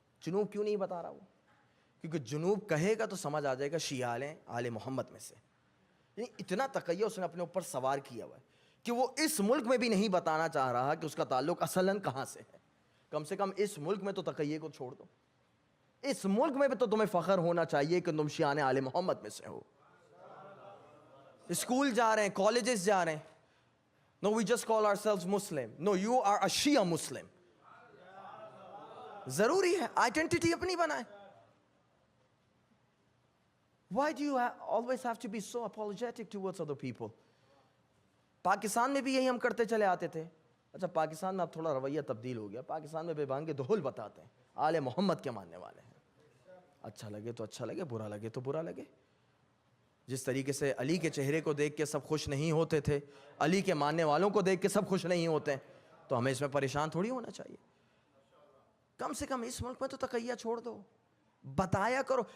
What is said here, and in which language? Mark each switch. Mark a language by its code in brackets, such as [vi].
[ur] جنوب کیوں نہیں بتا رہا وہ؟ کیونکہ جنوب کہے گا تو سمجھ آ جائے گا شیعہ آل محمد میں سے. یعنی اتنا تقیہ اس نے اپنے اوپر سوار کیا ہوا ہے کہ وہ اس ملک میں بھی نہیں بتانا چاہ رہا کہ اس کا تعلق اصلاً کہاں سے ہے. کم سے کم اس ملک میں تو تقیہ کو چھوڑ دو, اس ملک میں بھی تو تمہیں فخر ہونا چاہیے کہ تم شیعہ آل محمد میں سے ہو. اسکول جا رہے ہیں, [en] Colleges جا رہے ہیں, no we just call ourselves Muslim, no you are a Shia Muslim. [ur] ضروری ہے آئیڈینٹی اپنی بنائیں. [en] Why do you always have to be so apologetic towards other people? [ur] Pakistan میں بھی یہی ہم کرتے چلے آتے تھے. اچھا پاکستان میں اب تھوڑا رویہ تبدیل ہو گیا, پاکستان میں بے بان کے دہل بتاتے ہیں, آل محمد کے ماننے والے ہیں. اچھا لگے تو اچھا لگے, برا لگے تو برا لگے. جس طریقے سے علی کے چہرے کو دیکھ کے سب خوش نہیں ہوتے تھے, علی کے ماننے والوں کو دیکھ کے سب خوش نہیں ہوتے, تو ہمیں اس میں پریشان تھوڑی ہونا چاہیے. کم سے کم اس ملک میں تو تقیہ چھوڑ دو. بتایا کرو.